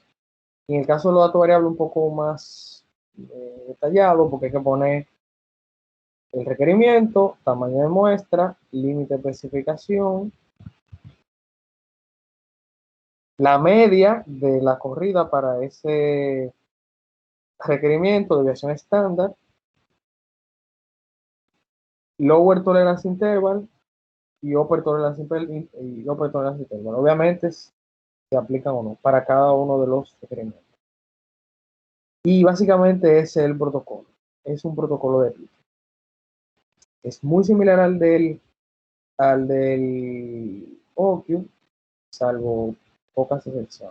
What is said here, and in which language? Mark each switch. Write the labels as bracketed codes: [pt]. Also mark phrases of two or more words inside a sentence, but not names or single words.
[es] Y en el caso de los datos variables un poco más detallado, porque hay que poner el requerimiento, tamaño de muestra, límite de especificación, la media de la corrida para ese requerimiento, deviación estándar, [en] lower tolerance interval y upper tolerance interval. [es] Obviamente se aplican o no para cada uno de los requerimientos. Y básicamente ese es el protocolo. Es un protocolo de RIP. Es muy similar al del OQ, salvo pocas excepciones.